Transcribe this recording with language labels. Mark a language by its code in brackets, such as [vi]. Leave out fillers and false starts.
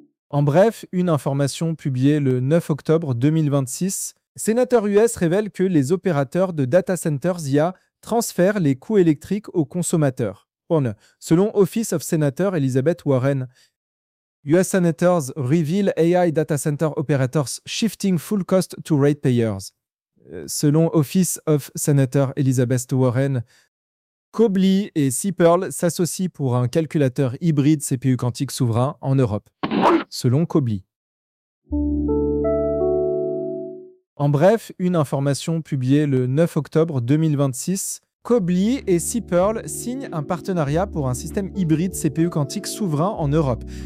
[fr] En bref, une information publiée le 9 octobre 2026, sénateur US révèle que les opérateurs de data centers IA transfèrent les coûts électriques aux consommateurs. [en] Selon Office of Senator Elizabeth Warren, US Senators reveal AI data center operators shifting full cost to ratepayers. [fr] Selon Office of Senator Elizabeth Warren, Cobly et Cipel s'associent pour un calculateur hybride CPU quantique souverain en Europe. Selon Cobly. En bref, une information publiée le 9 octobre 2026, Cobly et Cipel signent un partenariat pour un système hybride CPU quantique souverain en Europe.